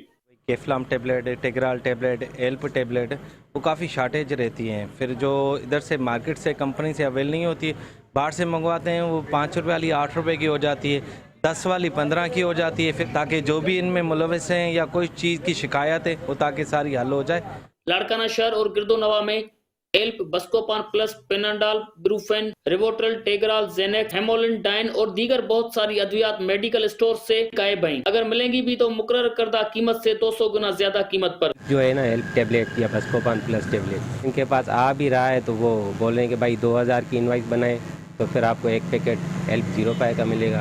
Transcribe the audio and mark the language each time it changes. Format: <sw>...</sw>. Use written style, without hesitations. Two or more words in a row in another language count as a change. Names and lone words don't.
<ur>کیفلام ٹیبلٹ، ٹیگرال ٹیبلٹ، ایلپ ٹیبلٹ، وہ کافی شارٹیج رہتی ہیں۔ پھر جو ادھر سے مارکیٹ سے کمپنی سے اویل نہیں ہوتی، باہر سے منگواتے ہیں، وہ 5 روپے والی 8 روپے کی ہو جاتی ہے، 10 والی 15 کی ہو جاتی ہے۔ پھر تاکہ جو بھی ان میں ملوث ہیں یا کوئی چیز کی شکایت ہے وہ تاکہ ساری حل ہو جائے۔ لاڑکانہ شہر اور گرد و نواح میں हेल्प, बस्कोपान प्लस, पेनाडाल, ब्रूफेन, रिवोट्रल, टेगराल, जेनेक्स, हेमोलिन, ڈائن اور دیگر بہت ساری ادویات میڈیکل اسٹور سے غائب ہیں. اگر ملیں گی بھی تو مقرر کردہ قیمت سے 200 گنا زیادہ قیمت پر. جو ہے نا ہیلپ ٹیبلیٹ یا بسکوپان پلس ٹیبلیٹ ان کے پاس آ بھی رہا ہے تو وہ بول رہے ہیں کہ بھائی 2000 کی انوائس بنائے تو پھر آپ کو ایک پیکٹ ہیلپ 0 روپے کا ملے گا.</ur>